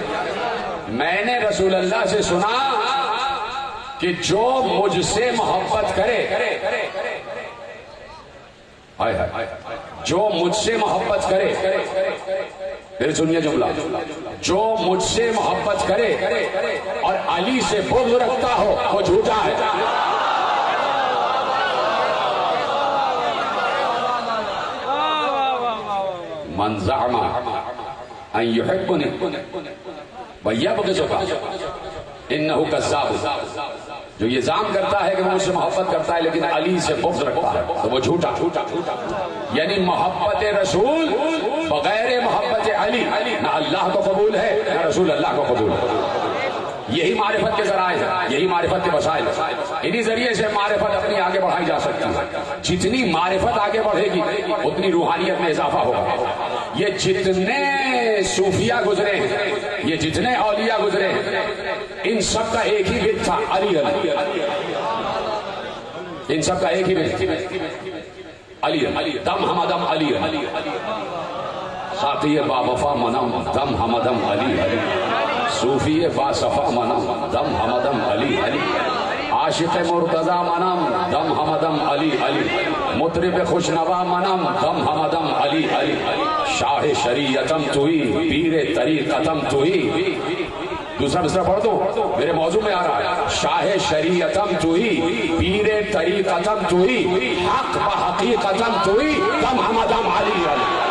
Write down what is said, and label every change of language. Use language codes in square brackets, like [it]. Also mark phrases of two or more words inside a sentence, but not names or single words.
[ur] میں نے رسول اللہ سے سنا کہ جو مجھ سے محبت کرے، جو مجھ سے محبت کرے، پھر سنیے جملہ، جو مجھ سے محبت کرے اور علی سے بغض رکھتا ہو وہ جھوٹا ہے۔ [ar] من زعم ان يحبني ويبغضني انه كذاب، [ur] جو یہ زعم کرتا ہے کہ وہ مجھ سے محبت کرتا ہے لیکن علی سے بغض رکھتا ہے تو وہ جھوٹا، یعنی محبت رسول بغیر محبت علی نہ اللہ کو قبول ہے نہ رسول اللہ کو قبول ہے۔ یہی معرفت کے ذرائع ہیں، یہی معرفت کے وسائل، انہی ذریعے سے معرفت اپنی آگے بڑھائی جا سکتی ہے۔ جتنی معرفت آگے بڑھے گی اتنی روحانیت میں اضافہ ہوگا۔ یہ جتنے صوفیہ گزرے ہیں، یہ جتنے اولیاء گزرے ہیں، ان سب کا ایک ہی بت تھا، علی علی، ان سب کا ایک ہی بت، علی علی، [fa] دم ہمدم علی علی، ساقی با وفا منم دم ہمدم علی علی، صوفی با صفا منم دم ہمدم علی علی، عاشق مرتضی منم دم ہمدم علی علی، مطرب خوشنوا منم دم ہمدم علی علی، شاہ شریعتم توئی پیر طریقتم توئی۔ [ur] دوسرا مصرع پڑھ دو، میرے موضوع میں آ رہا ہے، [fa] شاہ شریعتم توئی پیر طریقتم توئی حق و حقیقتم توئی دم ہمدم علی علی۔